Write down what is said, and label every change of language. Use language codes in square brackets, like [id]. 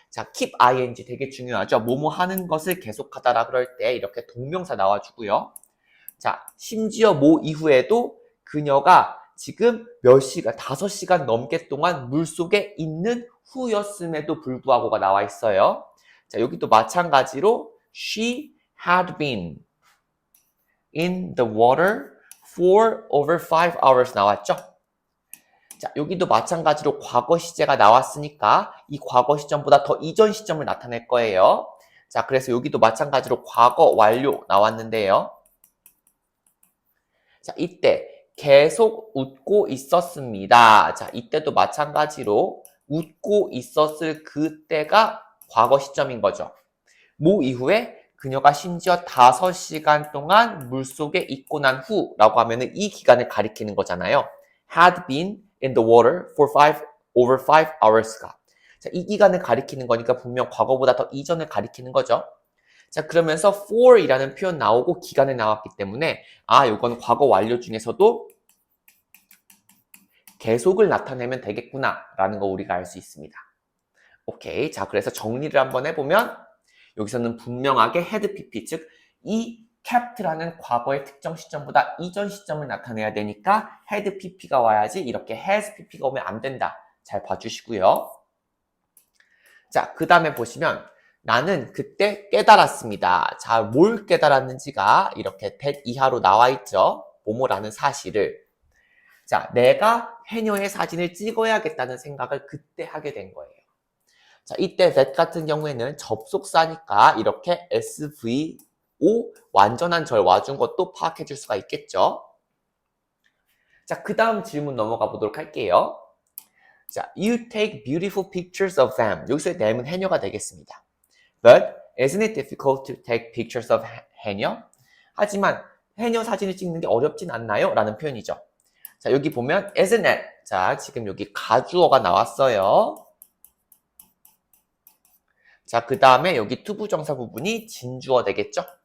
[ko] 자, keep ing 되게 중요하죠. 뭐뭐 하는 것을 계속하다라 그럴 때 이렇게 동명사 나와주고요. 자, 심지어 뭐 이후에도 그녀가 지금 몇 시간, 5시간 넘게 동안 물속에 있는 후였음에도 불구하고가 나와 있어요. 자, 여기도 마찬가지로 [en] she had been in the water for over 5 hours [ko] 나왔죠? 자, 여기도 마찬가지로 과거 시제가 나왔으니까 이 과거 시점보다 더 이전 시점을 나타낼 거예요. 자, 그래서 여기도 마찬가지로 과거 완료 나왔는데요. 자, 이때 계속 웃고 있었습니다. 자, 이때도 마찬가지로 웃고 있었을 그때가 과거 시점인 거죠. 뭐 이후에 그녀가 심지어 5시간 동안 물속에 있고 난 후라고 하면은 이 기간을 가리키는 거잖아요. [en] had been in the water for over 5 hours가. [ko] 자, 이 기간을 가리키는 거니까 분명 과거보다 더 이전을 가리키는 거죠. 자, 그러면서 for이라는 표현 나오고 기간에 나왔기 때문에 이건 과거 완료 중에서도 계속을 나타내면 되겠구나 라는 거 우리가 알 수 있습니다. 오케이. 자, 그래서 정리를 한번 해보면 여기서는 분명하게 had pp, 즉 이 kept라는 과거의 특정 시점보다 이전 시점을 나타내야 되니까 had pp가 와야지 이렇게 has pp가 오면 안 된다. 잘 봐주시고요. 자, 그 다음에 보시면 나는 그때 깨달았습니다. 자, 뭘 깨달았는지가 이렇게 that 이하로 나와 있죠. 뭐뭐라는 사실을. 자, 내가 해녀의 사진을 찍어야겠다는 생각을 그때 하게 된 거예요. 자, 이때 that 같은 경우에는 접속사니까 이렇게 SVO 완전한 절 와준 것도 파악해 줄 수가 있겠죠. 자, 그 다음 질문 넘어가 보도록 할게요. [en] 자, you take beautiful pictures of them. [ko] 여기서의 them은 해녀가 되겠습니다. [en] But isn't it difficult to take pictures of 해녀? [ko] 하지만 해녀 사진을 찍는 게 어렵진 않나요? 라는 표현이죠. 자, 여기 보면 isn't it. 자, 지금 여기 가주어가 나왔어요. 자, 그 다음에 여기 투부정사 부분이 진주어 되겠죠?